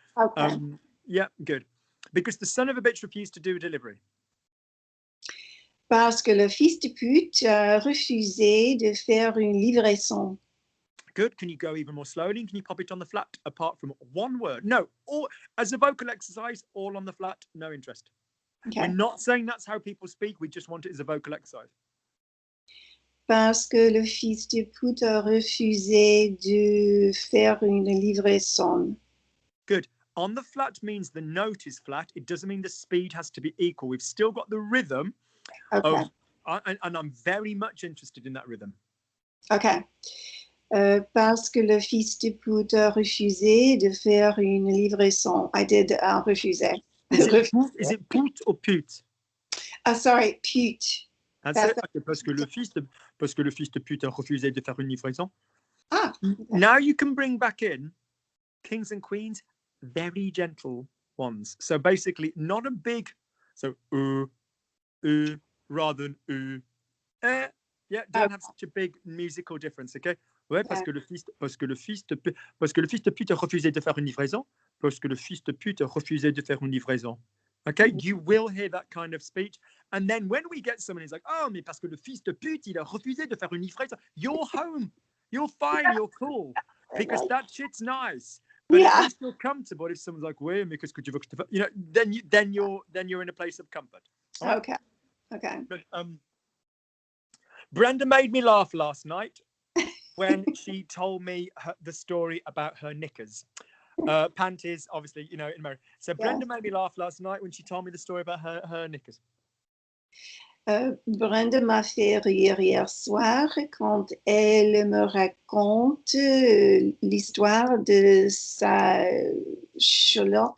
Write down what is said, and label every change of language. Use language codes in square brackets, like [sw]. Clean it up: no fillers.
[en] Okay. Yeah, good. Because the son of a bitch refused to do a delivery. [fr] Parce que le fils de pute a refusé de faire une livraison. [en] Good. Can you go even more slowly? Can you pop it on the flat apart from one word? No. All as a vocal exercise, all on the flat, no interest. Okay. We're not saying that's how people speak. We just want it as a vocal exercise. [fr] Parce que le fils de pute a refusé de faire une livraison. [en] Good. On the flat means the note is flat. It doesn't mean the speed has to be equal. We've still got the rhythm. Okay. And I'm very much interested in that rhythm. Okay. [fr] Parce que le fils de pute a refusé de faire une livraison. [en] I did refuser. Is it pute or pute? Sorry, pute. That's it. [fr] Okay, parce que le fils de pute a refusé de faire une livraison. [en] Okay. Now you can bring back in kings and queens, very gentle ones. So basically, not a big, so rather than yeah, don't have such a big musical difference, okay? [fr] Ouais, parce que le fils de pute a refusé de faire une livraison. Parce que le fils de pute a refusé de faire une livraison. [en] Okay, you will hear that kind of speech. And then when we get someone who's like, oh, [fr] mais parce que le fils de pute, il a refusé de faire une livraison, [en] you're home. You're fine, you're cool. Because that shit's nice. But at least you're comfortable if someone's like, wait, [fr] mais qu'est-ce que tu veux que je te fasse? [en] You know, then you're in a place of comfort. Right? Okay. But, Brenda made me laugh last night when she told me the story about her knickers. Panties, obviously, you know, in America. So Brenda made me laugh last night when she told me the story about her knickers. [fr] Brenda m'a fait rire hier soir quand elle me raconte l'histoire de sa chalotte.